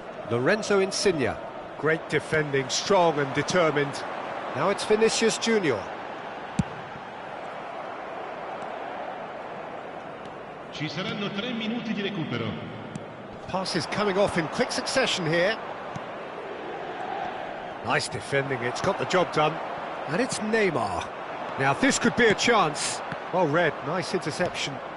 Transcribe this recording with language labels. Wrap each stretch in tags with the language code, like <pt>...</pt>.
<en>Lorenzo Insigne. Great defending, strong and determined. Now it's Vinicius Junior.</en> <it>Ci saranno 3 minuti di recupero.</it> <en>Passes coming off in quick succession here. Nice defending, it's got the job done. And it's Neymar. Now this could be a chance. Well read, nice interception.</en>